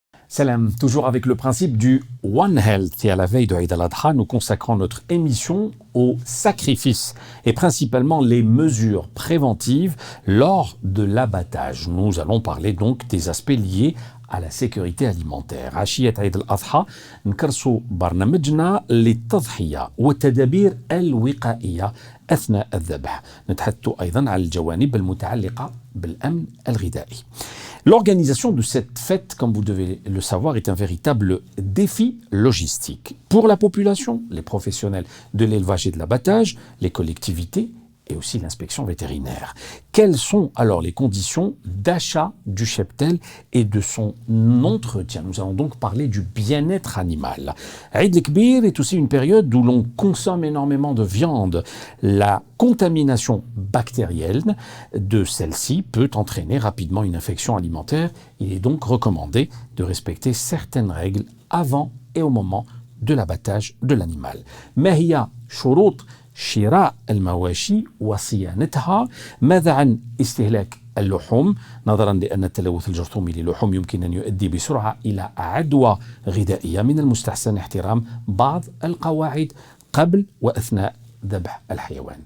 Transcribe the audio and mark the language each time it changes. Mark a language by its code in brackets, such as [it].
[fr] Salam, toujours avec le principe du One Health, et à la veille de Eid al-Adha, nous consacrons notre émission au sacrifice et principalement les mesures préventives lors de l'abattage. Nous allons parler donc des aspects liés à la sécurité alimentaire. [ar] عشية عيد الأضحى نكرسوا برنامجنا للتضحية والتدابير الوقائية أثناء الذبح. نتحدث أيضا عن الجوانب المتعلقة بالأمن الغذائي. [fr] L'organisation de cette fête, comme vous devez le savoir, est un véritable défi logistique. Pour la population, les professionnels de l'élevage et de l'abattage, les collectivités et aussi l'inspection vétérinaire. Quelles sont alors les conditions d'achat du cheptel et de son entretien? Nous allons donc parler du bien-être animal. Eid el-Kbir est aussi une période où l'on consomme énormément de viande. La contamination bactérienne de celle-ci peut entraîner rapidement une infection alimentaire. Il est donc recommandé de respecter certaines règles avant et au moment de l'abattage de l'animal. [ar] Mahia shurut شراء المواشي وصيانتها. ماذا عن استهلاك اللحوم؟ نظرا لأن التلوث الجرثومي للحوم يمكن أن يؤدي بسرعة إلى عدوى غذائية، من المستحسن احترام بعض القواعد قبل وأثناء ذبح الحيوان.